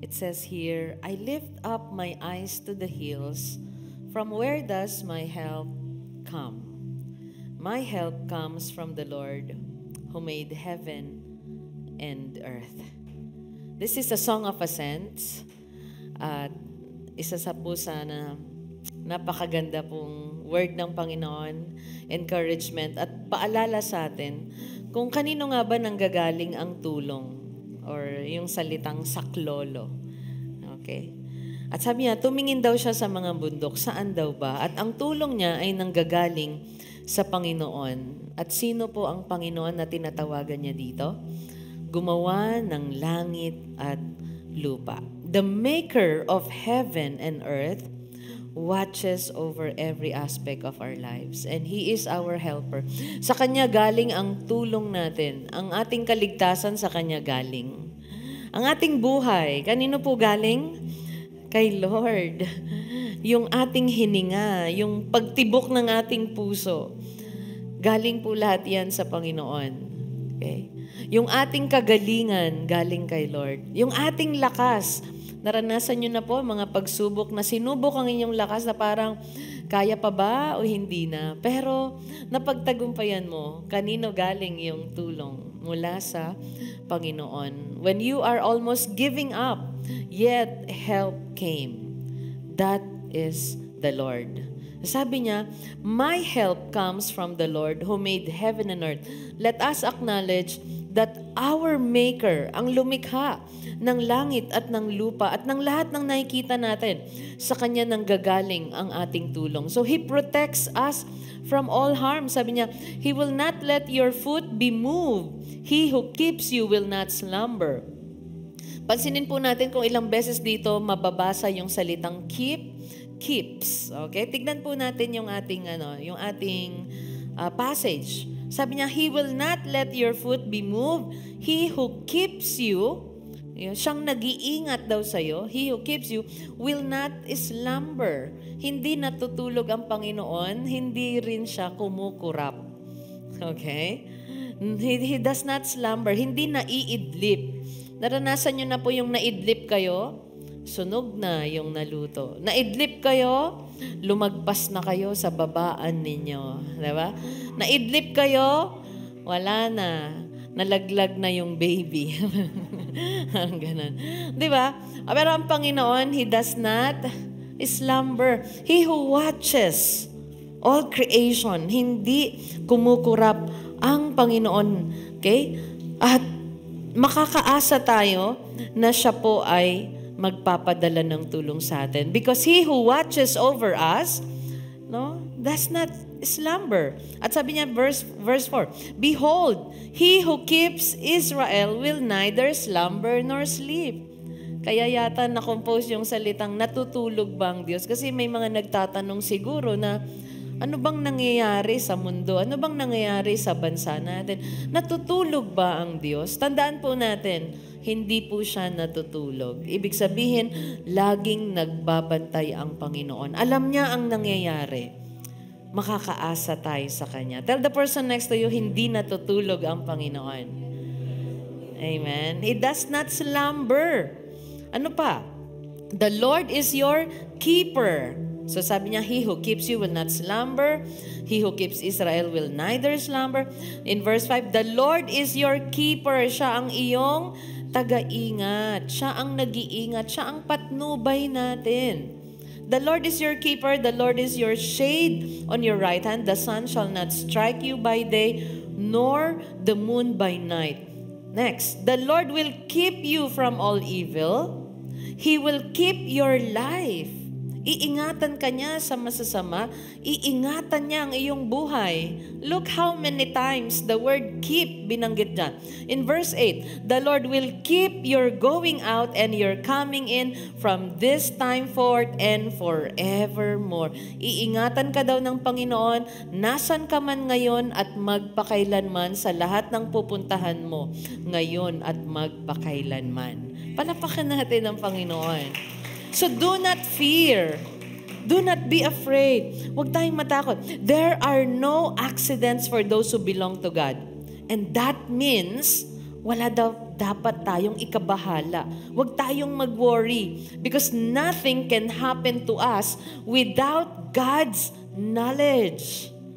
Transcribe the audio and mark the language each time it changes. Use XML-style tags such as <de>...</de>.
<en>It says here, I lift up my eyes to the hills. From where does my help come? My help comes from the Lord who made heaven and earth. This is a song of ascents.</en> <tl>At isa sa pusa na napakaganda pong word ng Panginoon, encouragement at paalala sa atin kung kanino nga ba nanggagaling ang tulong or yung salitang saklolo. Okay? At sabi niya, tumingin daw siya sa mga bundok. Saan daw ba? At ang tulong niya ay nanggagaling sa Panginoon. At sino po ang Panginoon na tinatawagan niya dito? Gumawa ng langit at lupa.</tl> <en>The maker of heaven and earth watches over every aspect of our lives. And He is our helper.</en> <tl>Sa Kanya galing ang tulong natin. Ang ating kaligtasan sa Kanya galing. Ang ating buhay, kanino po galing? Kay Lord. Yung ating hininga, yung pagtibok ng ating puso, galing po lahat yan sa Panginoon. Okay? Yung ating kagalingan, galing kay Lord. Yung ating lakas, naranasan nyo na po mga pagsubok na sinubok ang inyong lakas na parang kaya pa ba o hindi na. Pero napagtagumpayan mo, kanino galing yung tulong? Mula sa Panginoon.</tl> <en>When you are almost giving up, yet help came. That is the Lord.</en> <tl>Sabi niya,</tl> <en>my help comes from the Lord who made heaven and earth. Let us acknowledge that our Maker,</en> <tl>ang lumikha ng langit at ng lupa at ng lahat ng nakikita natin, sa Kanya nanggagaling ang ating tulong.</tl> <en>So He protects us from all harm.</en> <tl>Sabi niya,</tl> <en>He will not let your foot be moved. He who keeps you will not slumber.</en> <tl>Pansinin po natin kung ilang beses dito mababasa yung salitang keeps. Okay? Tignan po natin yung ating passage. Sabi niya,</tl> <en>He will not let your foot be moved. He who keeps you,</en> <tl>siyang nag-iingat daw sa'yo,</tl> <en>He who keeps you will not slumber.</en> <tl>Hindi natutulog ang Panginoon, hindi rin siya kumukurap. Okay?</tl> <en>He does not slumber,</en> <tl>hindi naiidlip. Naranasan nyo na po yung naidlip kayo, sunog na yung naluto. Naidlip kayo, lumagpas na kayo sa babaan ninyo. Diba? Naidlip kayo, wala na. Nalaglag na yung baby. Ganun. Diba? Pero ang Panginoon,</tl> <en>He does not slumber. He who watches all creation,</en> <tl>hindi kumukurap ang Panginoon.</tl> <en>Okay?</en> <tl>At makakaasa tayo na siya po ay magpapadala ng tulong sa atin.</tl> <en>Because He who watches over us, does not slumber.</en> <tl>At sabi niya,</tl> <en>verse 4, Behold, He who keeps Israel will neither slumber nor sleep.</en> <tl>Kaya yata na-compose yung salitang natutulog ba ang Diyos? Kasi may mga nagtatanong siguro na, ano bang nangyayari sa mundo? Ano bang nangyayari sa bansa natin? Natutulog ba ang Diyos? Tandaan po natin, hindi po siya natutulog. Ibig sabihin, laging nagbabantay ang Panginoon. Alam niya ang nangyayari. Makakaasa tayo sa Kanya.</tl> <en>Tell the person next to you,</en> <tl>hindi natutulog ang Panginoon. Amen.</tl> <en>He does not slumber. Ano pa? The Lord is your keeper.</en> <tl>So sabi niya,</tl> <en>He who keeps you will not slumber. He who keeps Israel will neither slumber. In verse 5, the Lord is your keeper.</en> <tl>Siya ang iyong taga-ingat. Siya ang nag-iingat. Siya ang patnubay natin.</tl> <en>The Lord is your keeper. The Lord is your shade on your right hand. The sun shall not strike you by day, nor the moon by night. Next, the Lord will keep you from all evil. He will keep your life.</en> <tl>Iingatan ka niya sa masasama. Iingatan niya ang iyong buhay.</tl> <en>Look how many times the word keep</en> <tl>binanggit dyan.</tl> <en>In verse 8, the Lord will keep your going out and your coming in from this time forth and forevermore.</en> <tl>Iingatan ka daw ng Panginoon, nasan ka man ngayon at magpakailanman sa lahat ng pupuntahan mo ngayon at magpakailanman. Palapakan natin ang Panginoon.</tl> <en>So do not fear. Do not be afraid.</en> <tl>Huwag tayong matakot.</tl> <en>There are no accidents for those who belong to God. And that means,</en> <tl>wala dapat tayong ikabahala. Huwag tayong mag-worry</tl> <en>because nothing can happen to us without God's knowledge.</en>